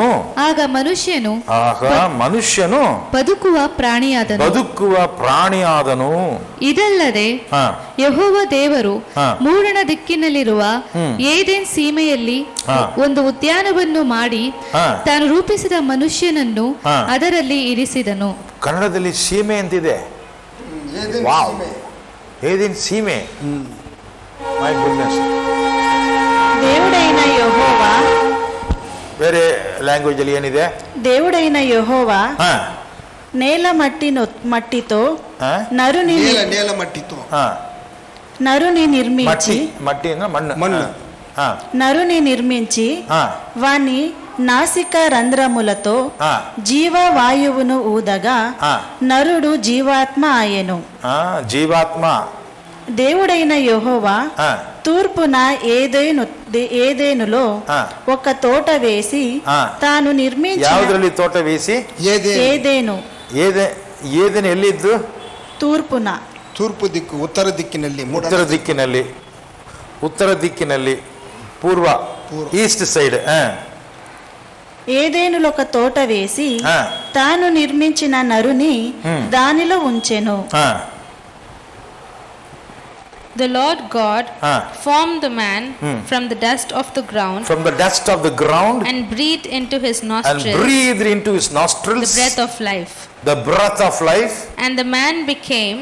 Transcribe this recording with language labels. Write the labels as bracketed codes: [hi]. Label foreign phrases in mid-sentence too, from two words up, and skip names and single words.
[kn] ಆಗ ಮನುಷ್ಯನು ಬದುಕುವ ಪ್ರಾಣಿಯಾದನು. ಇದಲ್ಲದೆ ಯೆಹೋವ ದೇವರು ಮೂಡಣ ದಿಕ್ಕಿನಲ್ಲಿರುವ ಏದೆನ್ ಸೀಮೆಯಲ್ಲಿ ಒಂದು ಉದ್ಯಾನವನ್ನು ಮಾಡಿ ತಾನು ರೂಪಿಸಿದ ಮನುಷ್ಯನನ್ನು ಅದರಲ್ಲಿ ಇರಿಸಿದನು. ಕನ್ನಡದಲ್ಲಿ ಸೀಮೆ ಅಂತಿದೆ. ಏದೆನ್ ಸೀಮೆ. [en] my goodness. [te] దేవుడైన యెహోవా, [kn] ಬೇರೆ ಲ್ಯಾಂಗ್ವೇಜ್ ಅಲ್ಲಿ ಏನಿದೆ? [te] దేవుడైన యెహోవా నేల మట్టితో నరుని నిర్మించి మట్టి మన్ను నరుని నిర్మించి వాని నాసిక రంధ్రములతో జీవవాయువును ఊదగా నరుడు జీవాత్మ ఆయెను. జీవాత్మ. దేవుడైన యెహోవా తూర్పున ఏదేనులో ఒక తోట వేసి తాను నిర్మించిన తోట వేసి ఏదేను [kn] ಎಲ್ಲಿದ್ದು? ತೂರ್ಪು ದಿಕ್ಕು, ಉತ್ತರ ದಿಕ್ಕಿನಲ್ಲಿ [en] ಪೂರ್ವ east side. [te] ఏదేనులొక తోట వేసి తాను నిర్మించిన నరుని దానిలో ఉంచెను. [en] The Lord God formed the man from the dust of the ground, and breathed into his nostrils the breath of life. And the man became